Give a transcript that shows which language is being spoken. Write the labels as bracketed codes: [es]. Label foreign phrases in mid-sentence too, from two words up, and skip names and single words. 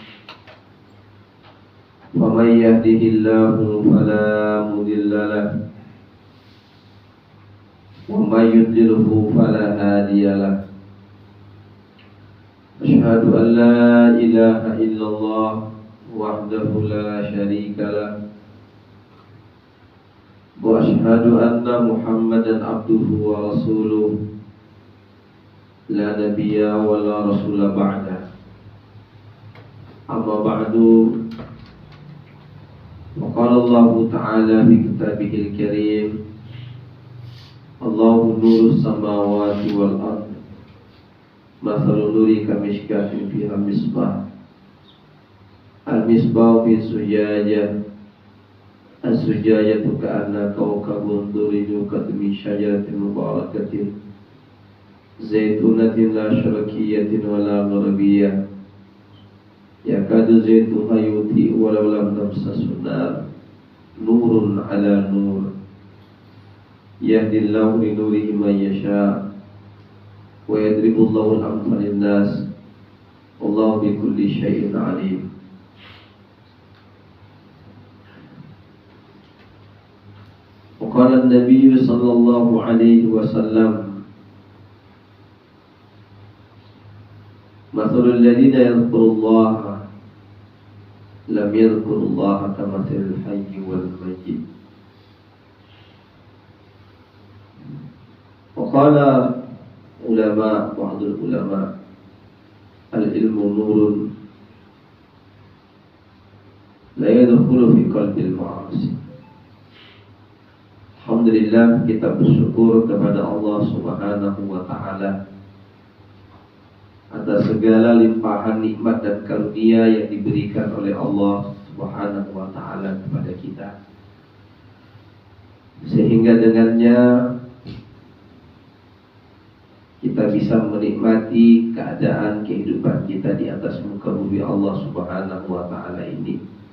[ar] فمن يهده الله فلا مضل له ومن يضلل فلا هادي له. أشهد أن لا إله إلا الله وحده لا شريك له وأشهد أن محمدا عبده ورسوله لا نبي ولا رسول بعد. أما بعد وقال الله تعالى في كتابه الكريم الله نور السماوات والأرض مثل نوره كمشكاة فيها مصباح المصباح في زجاجة الزجاجة كأنها كوكب دري من شجرة مباركة زيتونة لا شرقية ولا غربية يكاد زيتها يضيء ولو لم تمسسه نار نور على نور يهدي الله لنوره من يشاء ويضرب الله الأمثال للناس والله بكل شيء عليم. وقال النبي صلى الله عليه وسلم مثل الذين يذكر الله لم يذكر الله كمثل الحي والميت. وقال بعض العلماء العلم نور لا يدخل في قلب المعاصي. Alhamdulillah, [id] kita bersyukur kepada Allah [ar] سبحانه وتعالى [id] atas segala limpahan nikmat dan karunia yang diberikan oleh Allah [ar] سبحانه وتعالى [id] kepada kita, sehingga dengannya kita bisa menikmati keadaan kehidupan kita di atas muka bumi Allah [ar] سبحانه وتعالى [id] ini.